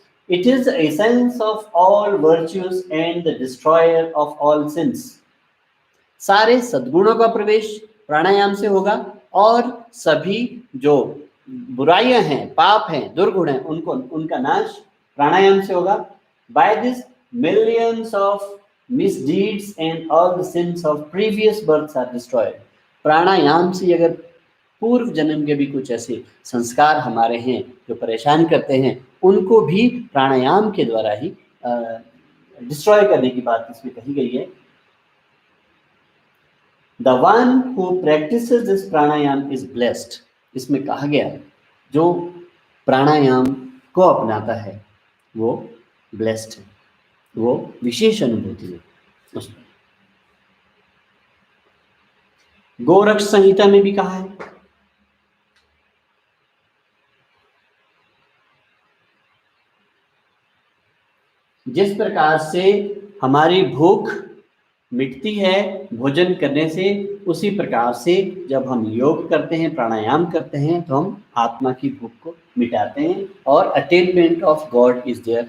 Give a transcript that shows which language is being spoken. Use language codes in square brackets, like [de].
[en] It is the essence of all virtues and the destroyer of all sins. [hi] सारे सद्गुणों का प्रवेश प्राणायाम से होगा और सभी जो बुराइयां हैं, पाप हैं, दुर्गुण हैं, उनका नाश प्राणायाम से होगा। [en] By this millions of misdeeds and all the sins of previous births are destroyed। [hi] प्राणायाम से अगर पूर्व जन्म के भी कुछ ऐसे संस्कार हमारे हैं जो परेशान करते हैं, उनको भी प्राणायाम के द्वारा ही डिस्ट्रॉय करने की बात इसमें कही गई है। [en] The one who practices this pranayam is blessed। [hi] इसमें कहा गया है जो प्राणायाम को अपनाता है वो ब्लेस्ड है, वो विशेष अनुभूति है उसमें। गोरक्ष संहिता में भी कहा है, जिस प्रकार से हमारी भूख मिटती है भोजन करने से, उसी प्रकार से जब हम योग करते हैं, प्राणायाम करते हैं, तो हम आत्मा की भूख को मिटाते हैं और [en] Attainment of God is there.